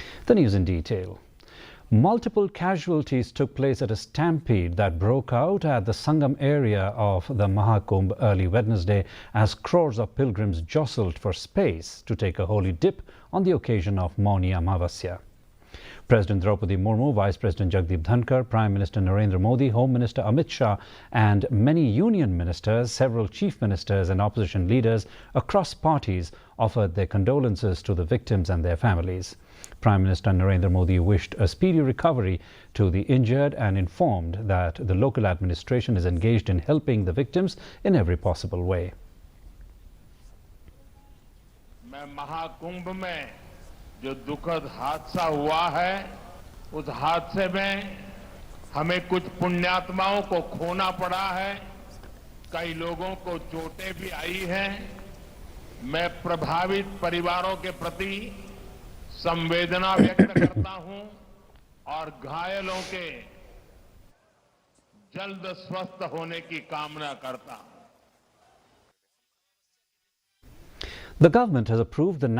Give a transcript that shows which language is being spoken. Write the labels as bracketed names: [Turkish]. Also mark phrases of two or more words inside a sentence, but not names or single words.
[English] The news in detail. Multiple casualties took place at a stampede that broke out at the Sangam area of the Mahakumbh early Wednesday as crores of pilgrims jostled for space to take a holy dip on the occasion of Mauni Amavasya. President Draupadi Murmu, Vice President Jagdeep Dhankar, Prime Minister Narendra Modi, Home Minister Amit Shah and many union ministers, several chief ministers and opposition leaders across parties offered their condolences to the victims and their families. Prime Minister Narendra Modi wished a speedy recovery to the injured and informed that the local administration is engaged in helping the victims in every possible way. [Hindi] जो दुखद हादसा हुआ है उस हादसे में हमें कुछ पुण्यात्माओं को खोना पड़ा है, कई लोगों को चोटें भी आई हैं। मैं प्रभावित परिवारों के प्रति संवेदना व्यक्त करता हूं और घायलों के जल्द स्वस्थ होने की कामना करता हूं। [English] The government has approved the